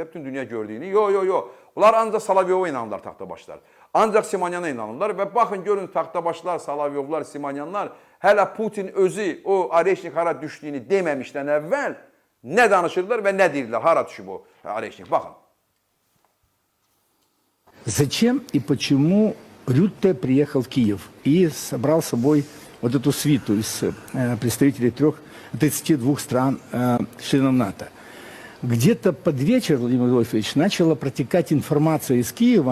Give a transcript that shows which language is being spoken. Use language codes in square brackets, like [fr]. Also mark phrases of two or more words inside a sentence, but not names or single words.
[az] Bütün dünya gördüyünü. Yo. Onlar ancaq Solovyova inanırlar taxtabaşlar. Ancaq Simonyana inanırlar və baxın görün taxtabaşlar, Solovyovlar, Simonyanlar hələ Putin özü o Areşnik hara düşdüyünü deməmişdən əvvəl nə danışırlar və nə deyirlər, hara düşüb o Areşnik. Baxın. [ru] Зачем и почему Рютте приехал в Киев и собрал с собой вот эту свиту из представителей 32 стран членов НАТО? Где-то под вечер, Владимир Вольфович, начала протекать информация из Киева.